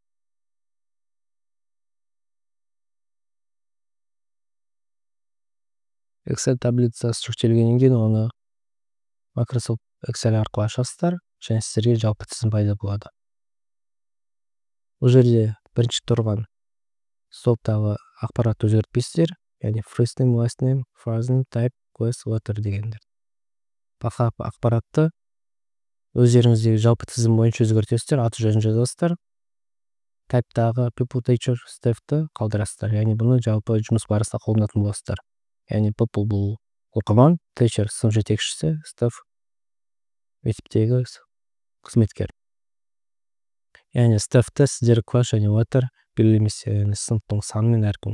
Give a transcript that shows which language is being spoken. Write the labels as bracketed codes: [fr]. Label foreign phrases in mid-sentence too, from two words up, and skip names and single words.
[kk] Excel таблицасы жүктелгеннен кейін оны Microsoft Excel арқылы ашасыздар және сіздерге жалпы тізім пайда болады. Бұл жерде бірінші тұрған столбтағы ақпаратты өзгертпейсіздер, яғни [en] first name, last name, first name, type, class, letter [kk] дегендер. Басқа ақпаратты өздеріңіздегі жалпы тізім бойынша өзгертесіздер, аты жөнін жазасыздар. Type'тағы [en] people, teacher, [kk] staff'ты қалдырасыздар, яғни бұны жалпы жұмыс барысында қолданатын боласыздар. Яғни people бұл оқырман, teacher сынып жетекшісі, staff мектептегі қызметкер. Яғни staff'ты сіздер класс және letter белгілемесе, сыныптың саны мен әркім.